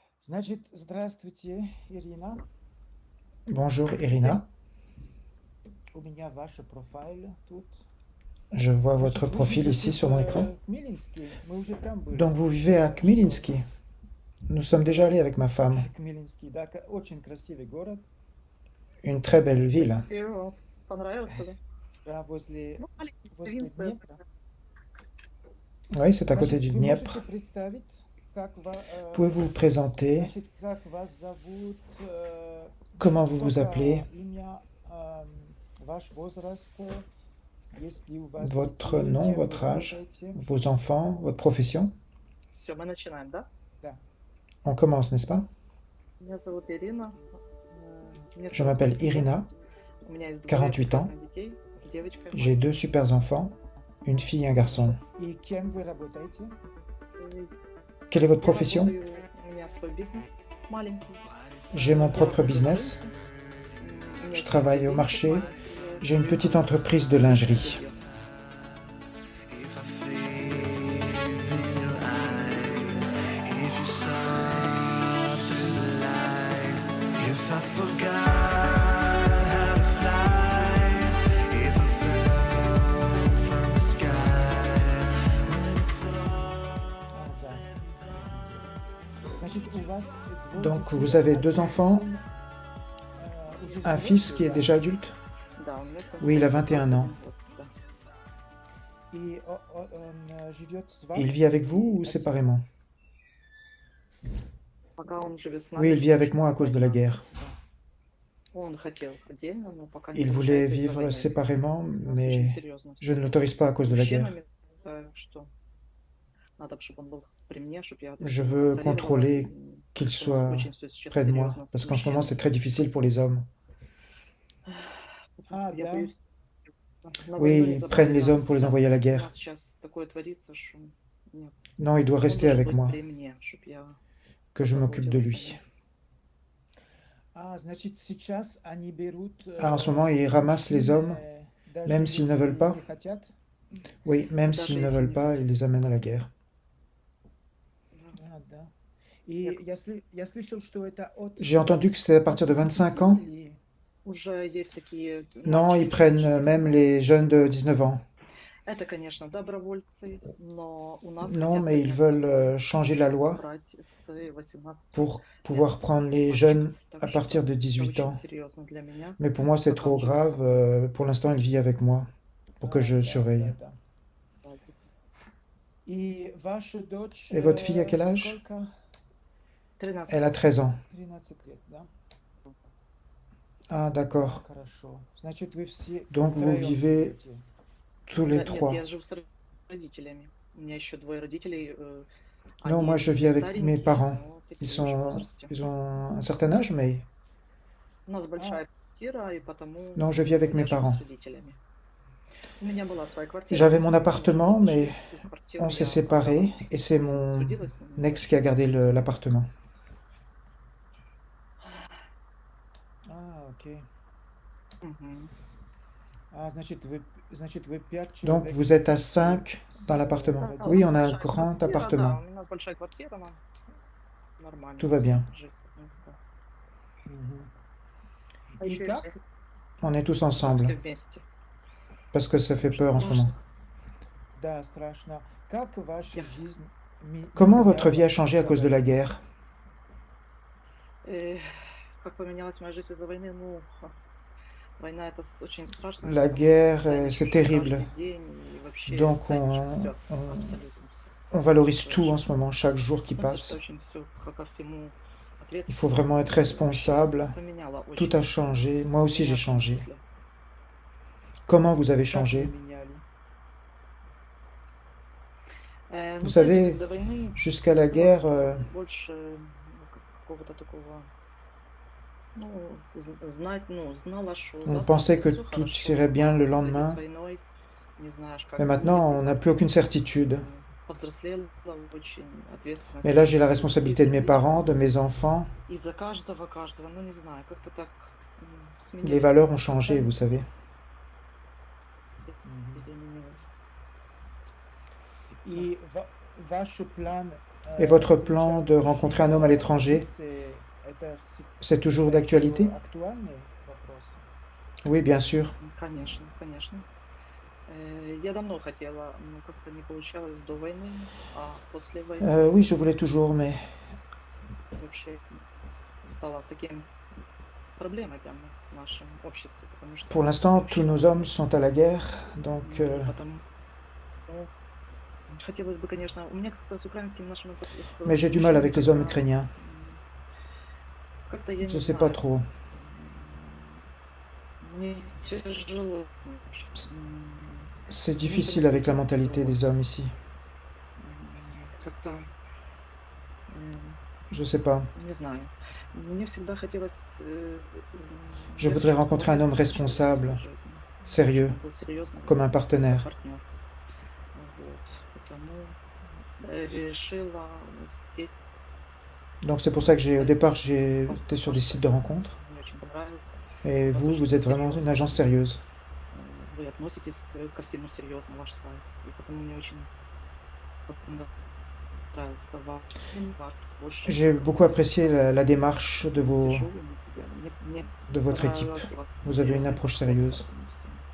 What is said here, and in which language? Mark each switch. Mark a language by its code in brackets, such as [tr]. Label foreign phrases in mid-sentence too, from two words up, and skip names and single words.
[ru] Значит, здравствуйте, Ирина. [fr] Bonjour Irina, [ru] У меня ваш профиль тут. [fr] je vois votre [ru] Значит, вы [fr] profil ici [ru] живете [fr] sur mon écran. [ru] в Милинске. Мы уже там [fr] Donc [ru] были. [fr] vous vivez à [ru] Что-то. [fr] Kmilinski. Nous sommes déjà allés avec ma femme. [ru] Кмилинский, да, очень красивый город. [fr] Une très belle ville. [ru] И вот. Понравился, да? Да, возле, Ну, маленький возле провинция. Днепра. [fr] Oui, c'est à côté [ru] Значит, [fr] du [ru] вы можете [fr] Dniepr. [ru] представить, [fr] Pouvez-vous vous présenter? [ru] значит, как вас зовут, [fr] Comment vous vous appelez? [ru] только имя, ваш возраст, есть ли у вас [fr] Votre [ru] детей, [fr] nom, [ru] кем вы [fr] votre âge, [ru] работаете? [fr] vos enfants, votre profession? [ru] Все, мы начинаем, да? Да. [fr] On commence, n'est-ce pas? [ru] Меня зовут Ирина. Мне [fr] Je m'appelle [ru] 48 лет. [fr] Irina, [ru] У меня есть двое [fr] 48 ans. [ru] прекрасных детей. Девочка и [fr] J'ai [ru] мальчик. [fr] deux super enfants, une fille et un garçon. [ru] И кем вы работаете? И [fr] Quelle est votre [ru] я [fr] profession? [ru] работаю, у меня свой бизнес маленький. [fr] J'ai mon [ru] Я [fr] propre [ru] продаю [fr] business. [ru] джинсы. У меня [fr] Je [ru] есть [fr] travaille au [ru] магазинчик [fr] marché. [ru] маленький. [fr] J'ai une petite entreprise de lingerie. [en] If I fade in your eyes, if you saw through the light, if I forgot how to fly, if I fell from the sky, when it's all [ru] Да. Значит, у вас двое [fr] Donc [ru] детей, [fr] vous avez deux [ru] один [fr] enfants, [ru] сын, уже [fr] un fils [ru] взрослый, [fr] qui est [ru] да? [fr] déjà adulte. [ru] Да, у меня сын [fr] Oui, il a 21 21 ans. [ru] год, да. И он живет с [fr] Il [ru] вами [fr] vit avec vous ou [ru] или [fr] séparément? [ru] Пока он живет с нами, [fr] Oui, il vit avec [ru] потому [fr] moi à [ru] что [fr] cause de la [ru] война. [fr] guerre. [ru] Он хотел отдельно, но пока не [fr] Il voulait [ru] получается из-за [fr] vivre [ru] войны. [fr] séparément, [ru] У нас очень [fr] mais [ru] серьезно [fr] je [ru] все [fr] ne l'autorise pas à [ru] с [fr] cause de la guerre. [ru] мужчинами, что надо, чтобы он был при мне, чтобы я [fr] Je [ru] его [fr] veux [ru] контролировала. [fr] contrôler qu'il [ru] Что у нас [fr] soit [ru] очень все сейчас [fr] près de moi, [ru] серьезно [fr] parce [ru] с [fr] qu'en ce moment c'est très [ru] мужчинами. [fr] difficile pour les hommes. [ru] А, Я да. боюсь на [fr] Oui, [ru] войну не [fr] ils [ru] забрать [fr] prennent les [ru] сына. [fr] hommes pour les envoyer à la [ru] У [fr] guerre. [ru] нас сейчас такое творится, что нет. [fr] Non, il doit [ru] Он [fr] rester [ru] должен [fr] avec [ru] быть [fr] moi, [ru] при мне, чтобы я [fr] que je m'occupe de [ru] заботилась о [fr] lui. [ru] нем. А, значит, сейчас они берут [fr] Ah, en ce moment, ils ramassent les [ru] мужчин, [fr] hommes, [ru] даже [fr] même s'ils ne veulent [ru] если [fr] pas. [ru] не хотят. [fr] Oui, même [ru] Даже [fr] s'ils ne [ru] если [fr] veulent [ru] не [fr] pas, ils [ru] хотят. [fr] les amènent à la guerre. [ru] А, да. И я слышал, что это от [fr] J'ai entendu que c'est à partir de 25 ans. [ru] или... Уже есть такие [fr] Non, ils [ru] мальчики, [fr] prennent [ru] девочки. [fr] même les jeunes de 19 ans. [ru] Это, конечно, добровольцы, но у нас [fr] Non, [ru] хотят [fr] mais ils [ru] принять [fr] veulent [ru] законы, [fr] changer la [ru] чтобы [fr] loi [ru] брать с 18 [fr] pour [ru] лет [fr] pouvoir prendre les jeunes [ru] мальчиков. [fr] à [ru] Так [fr] partir [ru] что [fr] de [ru] это [fr] 18 [ru] очень [fr] ans. [ru] серьезно для меня, [fr] Mais pour moi, c'est [ru] пока [fr] trop [ru] он живет [fr] grave. [ru] со мной. [fr] Pour l'instant, il vit avec moi pour que [ru] А, [fr] je [ru] да, [fr] surveille. [ru] да, да. И ваша дочь [fr] Et votre fille, à quel âge? [ru] сколько? 13 [fr] Elle a [ru] лет. [fr] 13 ans. [ru] 13 лет, да? [fr] Ah, d'accord. [ru] Хорошо. Значит, вы все [fr] Donc vous [ru] втроем [fr] vivez [ru] живете. [fr] tous les [ru] Нет, [fr] trois. [ru] я живу с родителями. У меня еще двое родителей. [fr] Non, moi [ru] Они [fr] je vis avec mes [ru] старенькие, [fr] parents. [ru] но [fr] Ils [ru] такие уже в [fr] sont, [ru] возрасте. [fr] ils ont un certain âge, mais [ru] У нас А, большая квартира, и потому [fr] non, je vis avec mes [ru] я живу [fr] parents. [ru] с родителями. У меня была своя квартира, [fr] J'avais [ru] но [fr] mon [ru] мы [fr] appartement, mais [ru] разошлись. Ту квартиру [fr] on s'est [ru] я продала. [fr] séparés et c'est mon [ru] Судилась с ним. [fr] ex qui a gardé l'appartement. [ru] а, окей. Мгм. А, значит, вы 5 [fr] Donc [ru] человек [fr] vous êtes à [ru] с, [fr] 5 dans [ru] с [fr] l'appartement. [ru] Да, у [fr] Oui, [ru] нас [fr] on a un [ru] большая [fr] grand [ru] квартира, [fr] appartement. [ru] да, у нас большая квартира, нам нормально [fr] Tout va bien. [ru] жить. Ну, да. Мгм. А И еще как? [fr] On est tous [ru] все [fr] ensemble [ru] вместе. [fr] parce que ça fait peur en ce moment. [ru] Страшно. Да, страшно. Как ваша Я- жизнь [fr] Comment votre vie a [ru] менялась [fr] changé à [ru] из-за [fr] cause de la [ru] войны? [fr] guerre? [ru] Как поменялась моя жизнь из-за войны? Ну, война это очень страшно, [fr] La [ru] потому что [fr] guerre, [ru] постоянно [fr] c'est [ru] каждый [fr] terrible. [ru] день и вообще [fr] Donc [ru] ценишь [fr] on, [ru] все, [fr] on- [ru] абсолютно все. [fr] on valorise [ru] Это [fr] tout en [ru] очень, [fr] ce moment, chaque jour qui [ru] потому что [fr] passe. [ru] очень все ко всему [fr] Il faut [ru] ответственно [fr] vraiment être [ru] и вообще [fr] responsable. [ru] поменяла [fr] Tout [ru] очень [fr] a changé. Moi aussi j'ai [ru] меня в том [fr] changé. [ru] числе. [fr] Comment vous avez [ru] Как вы [fr] changé? [ru] меняли? [fr] Vous [ru] Ну, знаете, [fr] savez, [ru] до войны [fr] jusqu'à la [ru] было [fr] guerre, [ru] больше какого-то такого, ну, знать, ну, знала, что [fr] on [ru] завтра [fr] pensait [ru] будет [fr] que [ru] все [fr] tout [ru] хорошо, [fr] irait bien le [ru] а в связи с [fr] lendemain. [ru] войной не знаешь, [fr] Mais [ru] как [fr] maintenant, [ru] будет. [fr] on n'a plus aucune certitude. [ru] Повзрослела очень, ответственность [fr] Mais là, j'ai la [ru] очень [fr] responsabilité de mes [ru] родителей. [fr] parents, de mes enfants. [ru] И за каждого, ну не знаю, как-то так [fr] Les [ru] сменилось. [fr] valeurs ont changé, vous savez. Мгм. [ru] Изменилось. И ваш план [fr] Et votre plan de rencontrer un homme à l'étranger, c'est toujours d'actualité? Oui, bien sûr. [ru] Конечно, конечно. Я давно хотела, но как-то не получалось до войны, а после войны [fr] Oui, je voulais toujours, mais [ru] вообще стало таким проблемой прямо в нашем обществе, потому что [fr] pour l'instant, tous [ru] мужчина [fr] nos hommes sont à la guerre, donc [ru] потому хотелось бы, конечно, у меня как-то с украинским нашим [fr] mais j'ai du mal avec les hommes [ru] как-то, [fr] ukrainiens. [ru] как-то я [fr] Je [ru] не [fr] sais pas [ru] знаю, [fr] trop. [ru] мне тяжело, [fr] C'est difficile avec la mentalité des hommes ici. [ru] как-то, [fr] Je sais pas. [ru] не знаю. Мне всегда хотелось [fr] Je voudrais rencontrer un homme responsable, sérieux, comme un partenaire. [ru] партнер. Вот. Потому решила сесть. [fr] Donc c'est pour ça que au départ, j'étais sur des sites de rencontres. [ru] Мне очень понравилось. [fr] Et vous êtes vraiment une agence sérieuse. [ru] Вы относитесь ко всему серьезно, ваш сайт. И потому мне очень нравится ваш творчество. [fr] J'ai beaucoup apprécié la démarche de [ru] Сижу на себя. Мне [fr] de votre équipe. [ru] понравилось, как [fr] Vous avez une [ru] делаете [fr] approche [ru] вот [fr] sérieuse. [ru] это всё.